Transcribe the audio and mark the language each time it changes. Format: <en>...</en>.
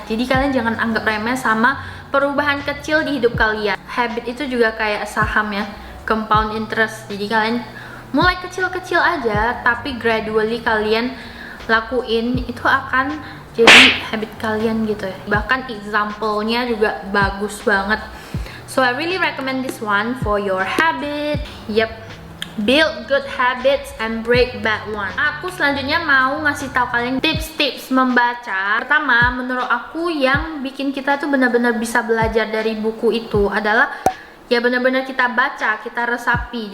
<id>Jadi kalian jangan anggap remeh sama perubahan kecil di hidup kalian. Habit itu juga kayak saham ya, compound interest. Jadi kalian mulai kecil-kecil aja, tapi gradually kalian lakuin, itu akan jadi habit kalian gitu ya. Bahkan example-nya juga bagus banget.</id> <en>So I really recommend this one for your habit. Yep. Build good habits and break bad ones.</en> <id>Aku selanjutnya mau ngasih tahu kalian tips-tips membaca. Pertama, menurut aku yang bikin kita tuh benar-benar bisa belajar dari buku itu adalah ya benar-benar kita baca, kita resapi.</id>